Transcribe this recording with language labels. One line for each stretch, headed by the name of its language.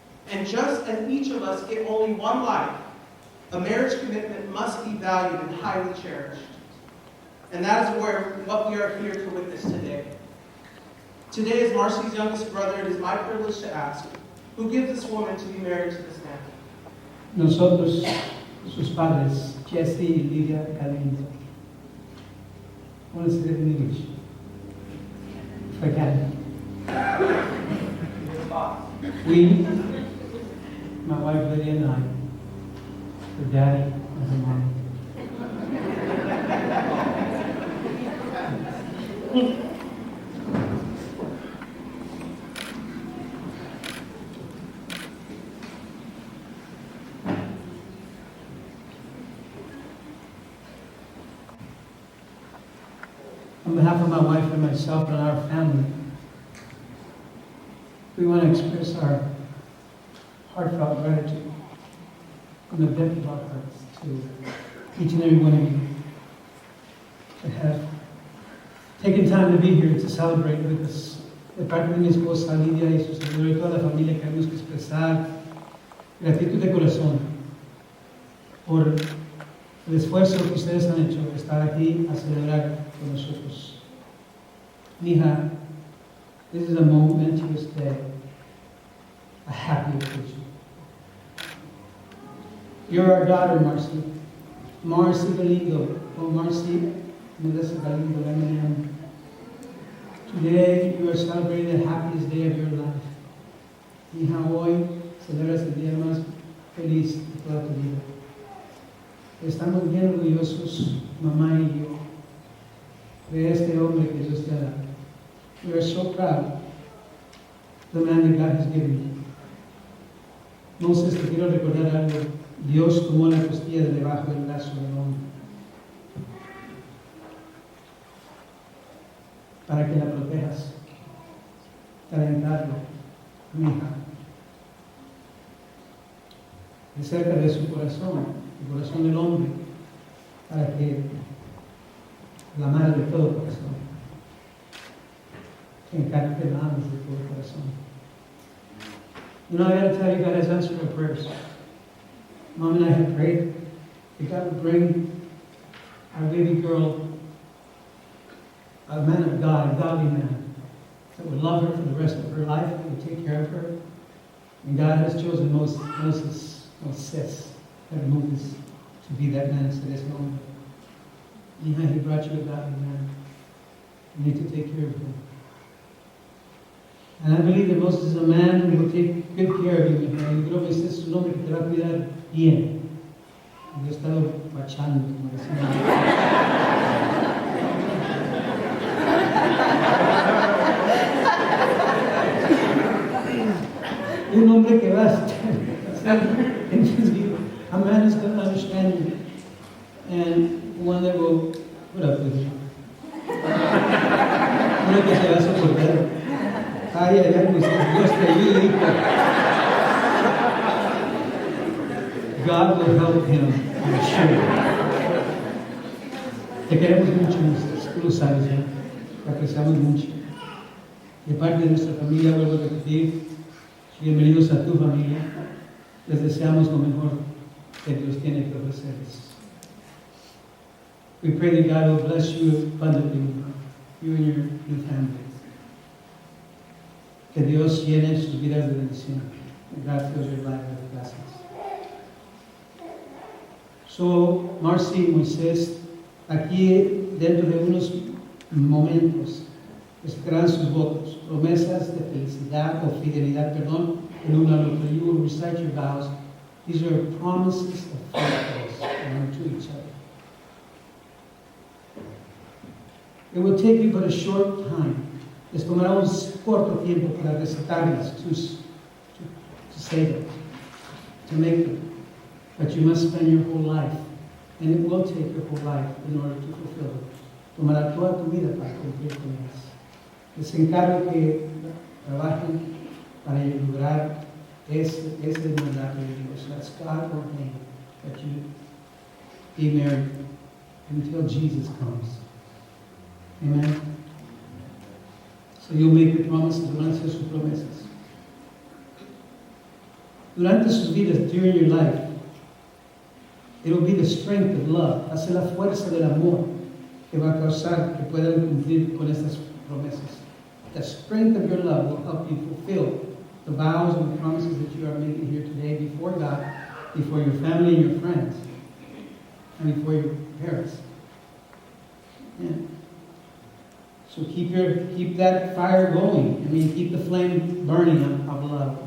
English: And just as each of us get only one life, a marriage commitment must be valued and highly cherished. And that is what we are here to witness today. Today, as Marcy's youngest brother, it is my privilege to ask, who gives this woman to be married to this man?
Spanish: Nosotros, sus padres, Jesse y Lidia Galindo.
English: Want to say it in English? If I can. We, my wife Lydia and I, her daddy and her mom. On behalf of my wife and myself and our family, we want to express our heartfelt gratitude from the depth of our hearts to each and every one of you to have taken time to be here to celebrate with us.
Spanish: De parte de mi esposa Lidia y su servidor y toda la familia, queremos expresar gratitud de corazón por el esfuerzo que ustedes han hecho de estar aquí a celebrar con nosotros.
English: Mija, this is a momentous day, a happy occasion. You're our daughter, Marcy. Marcy Galindo, or Marcy Melissa Galindo, M.A.M. Today, you are celebrating the happiest day of your life.
Spanish: Mija, hoy celebras el día más feliz de toda tu vida. Estamos bien orgullosos, mamá y yo, de este hombre que Dios te ha dado.
English: We are so proud of the man that God has given you.
Spanish: Moses, te quiero recordar algo. Dios tomó la costilla de debajo del brazo del hombre para que la protejas, calentarlo, mi hija, de cerca de su corazón, el corazón del hombre, para que la madre de todo corazón que encarte la alma de todo corazón.
English: You know, I got to tell you, God has answered our prayers. Mom and I have prayed that God would bring our baby girl a man of God, a godly man, that would love her for the rest of her life, that would take care of her. And God has chosen Moses, to be that man to this moment. Yeah, he brought you a godly man. You need to take care of him. And I believe that Moses is a man who will take good care of you.
Spanish: Yo creo que ese es un hombre que te va a cuidar bien. Yo he estado guachando, como decimos. Un hombre que va a estar entendido.
English: A man is going to understand you. And one that will put up with you.
Spanish: Uno que se va a soportar. Ay, ay, ay, Dios te ayude, hijo.
English: God will help him, I'm sure.
Spanish: Te queremos mucho, Moisés, tú lo sabes, ¿eh? Te apreciamos mucho. De parte de nuestra familia, vuelvo a repetir, bienvenidos a tu familia. Les deseamos lo mejor que Dios tiene que ofrecerles.
English: We pray that God will bless you abundantly, you and your new family.
Spanish: Que Dios llene sus vidas de bendición.
English: And God fills your life with blessings.
Spanish: So, Marcy Moises, aquí dentro de unos momentos, estarán sus votos, promesas de felicidad o fidelidad, perdón, en uno al otro.
English: You will recite your vows. These are promises of faithfulness to each other. It will take you but a short time.
Spanish: Les tomará un corto tiempo para recitarlas,
English: to say them, to make them. But you must spend your whole life, and it will take your whole life in order to fulfill it.
Spanish: Tomará toda tu vida para cumplir con ellas. Les encargo que trabajen para lograr ese mandato de Dios.
English: That's God ordained that you be married until Jesus comes. Amen. So you'll make your promises,
Spanish: van a ser sus promesas. Durante sus vidas,
English: during your life, it will be the strength of love,
Spanish: va a ser la fuerza del amor que va a causar que puedan cumplir con estas promesas.
English: The strength of your love will help you fulfill the vows and the promises that you are making here today before God, before your family and your friends, and before your parents. Yeah. So keep that fire going. I mean, keep the flame burning of love.